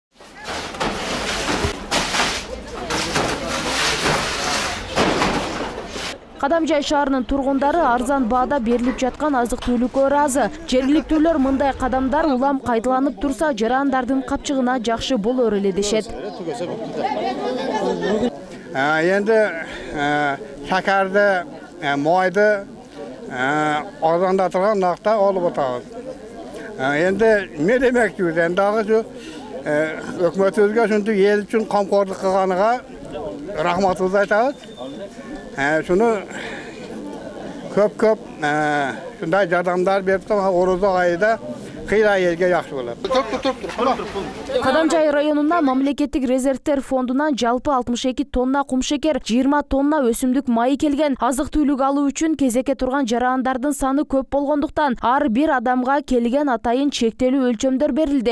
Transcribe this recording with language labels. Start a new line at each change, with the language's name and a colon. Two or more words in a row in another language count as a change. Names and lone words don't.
Kyrgyz: Кадамжай шаарынын тургундары арзан баада берилип жаткан азык-түлүккө ыраазы. Жергиликтүүлөр мындай кадамдар улам кайталанып турса, жарандардын капчыгына жакшы болор эле дешет.
Uzbek: Endi shakarni, moyni arzonlatgan narxda olib o'tamiz. Endi nima demoqchimiz? Endi shu hukumatimizga shunday el uchun qamqorlik qilganiga rahmatimizni aytamiz. Shuni ko'p shunday yordamlar berib tursa, O'roza oyida qiyra elga yaxshi bo'ladi.
Kyrgyz: Кадамжай районунда мамлекеттик резервтер фондунан жалпы 62 тонна кумшекер, 20 тонна өсүмдүк майы келген. Азык-түлүк алуу үчүн кезекке турган жарандардын саны көп болгондуктан ар бир адамга келген атайын чектелүү өлчөмдөр берилди.